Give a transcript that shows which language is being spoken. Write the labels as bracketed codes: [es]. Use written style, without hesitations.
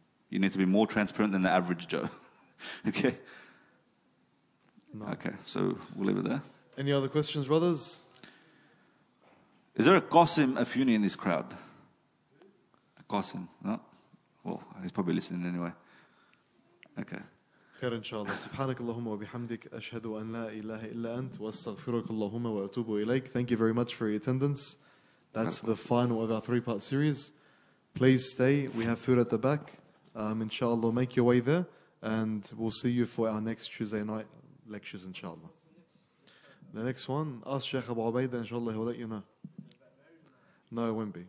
[en] You need to be more transparent than the average Joe. Okay? No. Okay, so we'll leave it there. Any other questions, brothers? Is there a Qasim Afuni in this crowd? A Qasim? No? Well, he's probably listening anyway. Okay. [ar] خير إن شاء الله. سبحانك اللهم وبحمدك أشهد أن لا إله إلا أنت وأستغفرك اللهم وأتوب إليك. [en] Thank you very much for your attendance. That's the final of our 3-part series. Please stay. We have food at the back. Inshallah, make your way there. And we'll see you for our next Tuesday night lectures, inshallah. The next one, ask Shaykh Abu Ubaidah, inshallah, he'll let you know. No, it won't be.